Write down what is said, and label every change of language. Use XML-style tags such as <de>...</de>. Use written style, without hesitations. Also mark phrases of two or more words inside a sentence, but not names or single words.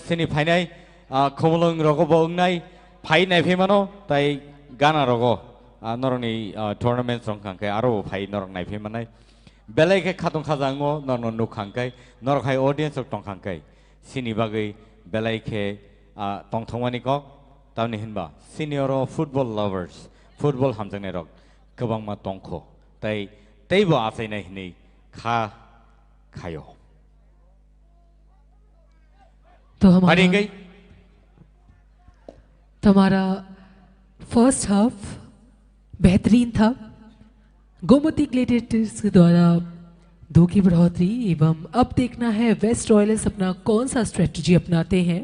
<trp>sini phainai khomolong rogo bo engnai phainai phemano tai gana rogo noroni tournament song khangkai aro phai norok nai phemanai belai ke khatung khajango norno nu khangkai norok hai audience tong khangkai sini bagai belai ke tong thongmani kok tauni hinba</trp> <en>senior football lovers football</en> <trp>hamjangnai rok gobang ma tongkho tai teibo asainai hini khayo</trp> <hi>तो हमारा</hi> <en>first half</en> <hi>बेहतरीन था गोमती ग्लेडिएटर्स के द्वारा 2 की बढ़ोतरी एवं अब देखना है वेस्ट रॉयल्स अपना कौन सा स्ट्रेटजी अपनाते हैं।</hi>